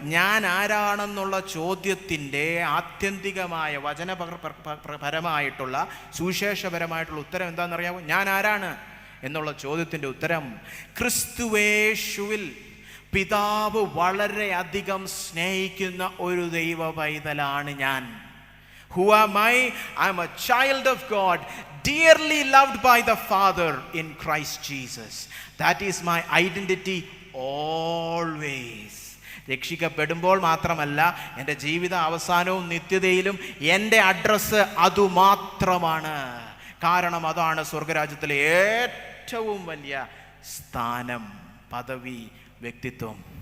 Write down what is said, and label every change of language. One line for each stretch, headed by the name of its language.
Malayalam: ഞാൻ ആരാണെന്നുള്ള ചോദ്യത്തിൻ്റെ ആത്യന്തികമായ വചനപരമായിട്ടുള്ള സുവിശേഷപരമായിട്ടുള്ള ഉത്തരം എന്താണെന്നറിയാമോ? ഞാൻ ആരാണ് എന്നുള്ള ചോദ്യത്തിൻ്റെ ഉത്തരം, ക്രിസ്തുവേശുവിൽ പിതാവ് വളരെയധികം സ്നേഹിക്കുന്ന ഒരു ദൈവ പൈതലാണ് ഞാൻ.
English: Who am I? I am a child of God, dearly loved by the Father in Christ Jesus. That is my identity always.
Malayalam: രക്ഷിക്കപ്പെടുമ്പോൾ മാത്രമല്ല, എൻ്റെ ജീവിത അവസാനവും നിത്യതയിലും എൻ്റെ അഡ്രസ്സ് അതുമാത്രമാണ്. കാരണം അതാണ് സ്വർഗരാജ്യത്തിലെ ഏറ്റവും വലിയ സ്ഥാനം, പദവി, വ്യക്തിത്വം.